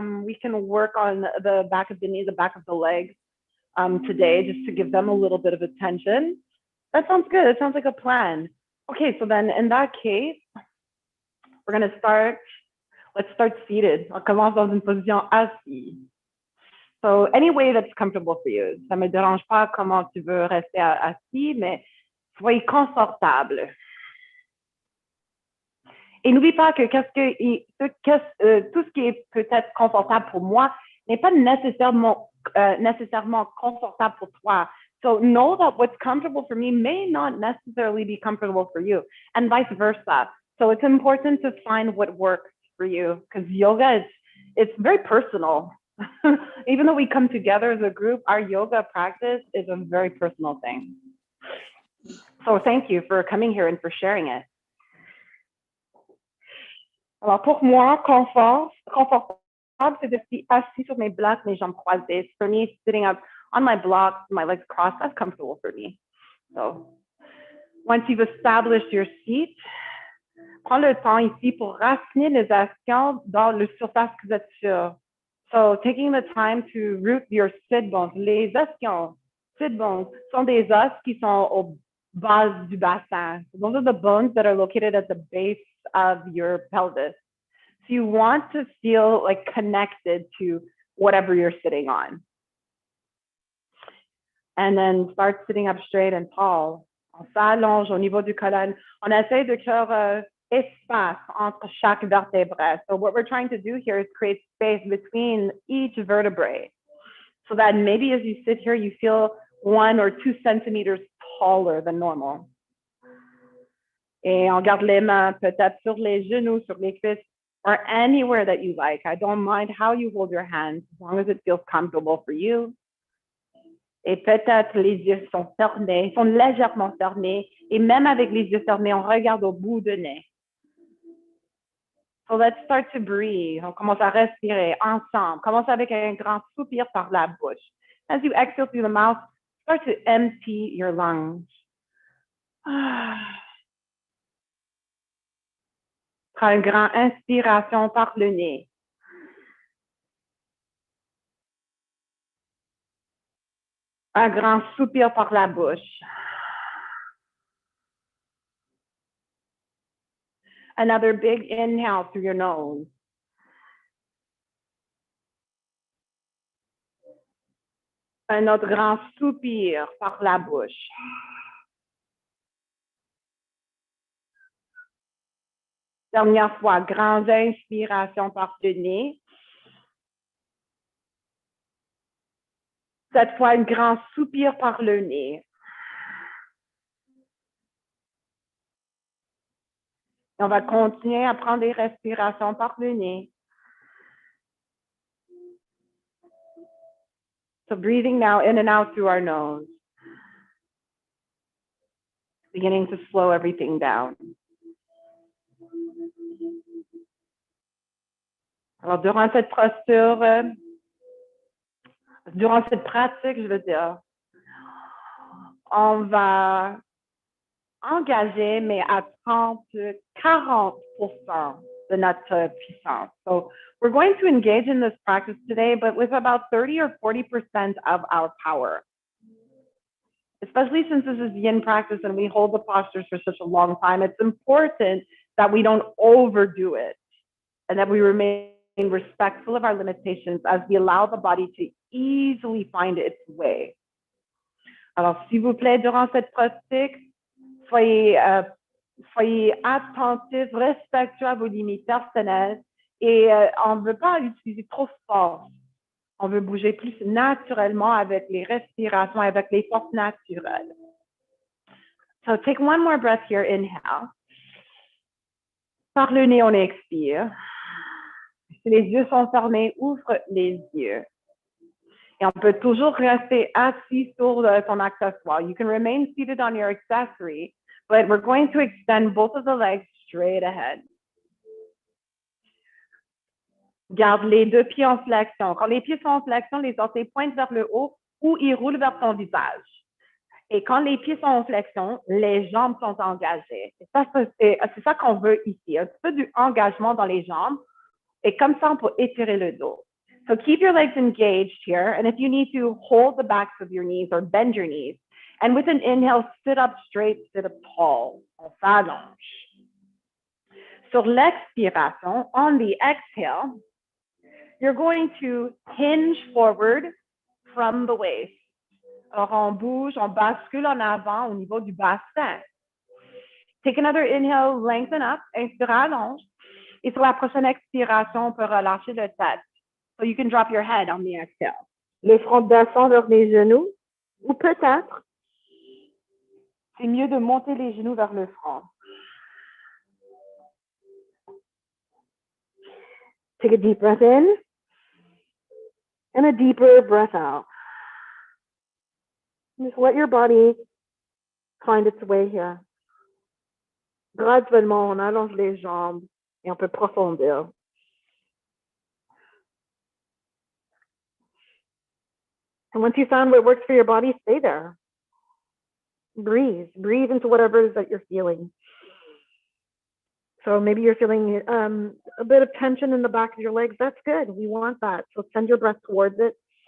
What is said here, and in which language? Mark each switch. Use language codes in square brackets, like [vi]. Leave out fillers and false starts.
[en] We can work on the back of the knee, the back of the legs today, just to give them a little bit of attention. That sounds good. It sounds like a plan. Okay, so then in that case, we're going to start. Let's start seated. [fr] On commence dans une position assise. [en] So any way that's comfortable for you. [fr] Ça me dérange pas comment tu veux rester assis, mais soyez confortable. Et n'oublie pas que tout ce qui est peut-être confortable pour moi n'est pas nécessairement confortable pour toi. [en] So know that what's comfortable for me may not necessarily be comfortable for you, and vice versa. So it's important to find what works for you, because yoga it's very personal. Even though we come together as a group, our yoga practice is a very personal thing. So thank you for coming here and for sharing it. [fr] Alors pour moi, confortable, c'est d'être assis sur mes blocs, mes jambes croisées. [en] For me, sitting up on my blocks, my legs crossed, that's comfortable for me. So once you've established your seat, [fr] prends le temps ici pour raciner les ischions dans le surface que vous êtes sur. [en] So taking the time to root your sit bones. [fr] Les ischions, [en] sit bones, [fr] sont des os qui sont au base du bassin. [en] Those are the bones that are located at the base of your pelvis. So you want to feel like connected to whatever you're sitting on. And then start sitting up straight and tall. [fr] On s'allonge au niveau du colonne. On essaie de créer espace entre chaque vertébré. [en] So what we're trying to do here is create space between each vertebrae. So that maybe as you sit here, you feel 1 or 2 centimeters taller than normal. [fr] Et on garde les mains peut-être sur les genoux, sur les cuisses, [en] or anywhere that you like. I don't mind how you hold your hands, as long as it feels comfortable for you. [fr] Et peut-être les yeux sont fermés, sont légèrement fermés. Et même avec les yeux fermés, on regarde au bout du nez. [en] So let's start to breathe. [fr] On commence à respirer ensemble. Commence avec un grand soupir par la bouche. [en] As you exhale through the mouth, start to empty your lungs. [fr] Prends une grande inspiration par le nez. Un grand soupir par la bouche. [en] Another big inhale through your nose. [fr] Un autre grand soupir par la bouche. Dernière fois, grande inspiration par le nez. Cette fois, un grand soupir par le nez. On va continuer à prendre des respirations par le nez. [en] So breathing now in and out through our nose. beginning to slow everything down. [fr] Alors, durant cette posture, durant cette pratique, je veux dire, on va engager, mais à 40% de notre puissance. [en] So we're going to engage in this practice today, but with about 30 or 40% of our power. Especially since this is yin practice and we hold the postures for such a long time, it's important that we don't overdo it and that we remain respectful of our limitations as we allow the body to easily find its way. [fr] Alors, s'il vous plaît, durant cette pratique, soyez attentifs, respectueux à vos limites personnelles et on ne veut pas utiliser trop de force. On veut bouger plus naturellement avec les respirations, avec les forces naturelles. [en] So take one more breath here, inhale. [fr] Par le nez, on expire. Si les yeux sont fermés, ouvre les yeux. Et on peut toujours rester assis sur ton accessoire. [en] You can remain seated on your accessory, but we're going to extend both of the legs straight ahead. [fr] Garde les deux pieds en flexion. Quand les pieds sont en flexion, les orteils pointent vers le haut ou ils roulent vers ton visage. Et quand les pieds sont en flexion, les jambes sont engagées. C'est ça qu'on veut ici, un petit peu du engagement dans les jambes. Et comme ça, on peut étirer le dos. [en] So keep your legs engaged here. And if you need to, hold the backs of your knees or bend your knees. And with an inhale, sit up straight, sit up tall. [fr] On s'allonge. Sur l'expiration, [en] on the exhale, you're going to hinge forward from the waist. [fr] Alors, on bouge, on bascule en avant au niveau du bassin. [en] Take another inhale, lengthen up, [fr] inspire, allonge. Et sur la prochaine expiration, on peut relâcher le tête. [en] So you can drop your head on the exhale. [fr] Le front descend vers les genoux, ou peut-être, c'est mieux de monter les genoux vers le front. [en] Take a deep breath in, and a deeper breath out. Just let your body find its way here. [fr] Graduellement, on allonge les jambes et on peut profondir. [en] And once you found what works for your body, stay there. Breathe. Breathe into whatever it is that you're feeling. So maybe you're feeling a bit of tension in the back of your legs. That's good. We want that. So send your breath towards it.